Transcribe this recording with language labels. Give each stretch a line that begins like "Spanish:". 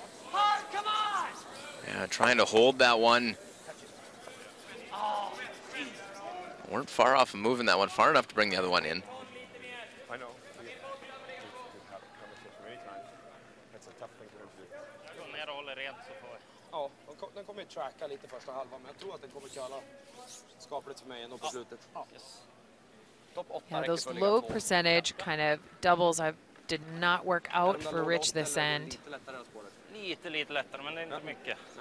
English: Hard, come on! Yeah, trying to hold that one. Weren't far off of moving that one, far enough to bring the other one in. I know. We've had conversation many times. That's a tough thing for them to do.
Swedish: Ja, den kommer tracka lite första halvan, men jag tror att den kommer köra skapligt för mig ändå på slutet. Topp 8
English: Yeah, those low percentage kind of doubles did not work out for Rich this end.
Swedish: Lite lättare, men det är inte mycket.